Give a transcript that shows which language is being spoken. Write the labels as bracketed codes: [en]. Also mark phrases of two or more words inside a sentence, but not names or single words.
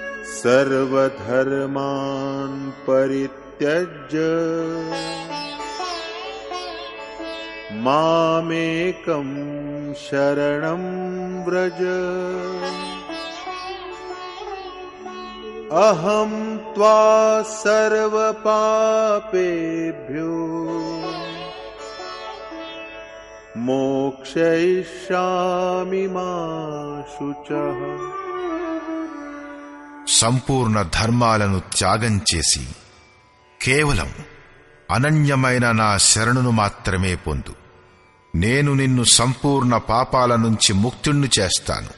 [sa] सर्वधर्मान् परित्यज्य मामेकं शरणं व्रज अहं त्वा सर्वपापेभ्यो मोक्षयिष्यामि मा शुचः. [te] సంపూర్ణ ధర్మాలను త్యాగం చేసి కేవలం అనన్యమైన నా శరణును మాత్రమే పొందు. నేను నిన్ను సంపూర్ణ పాపాల నుంచి ముక్తుణ్ణి చేస్తాను.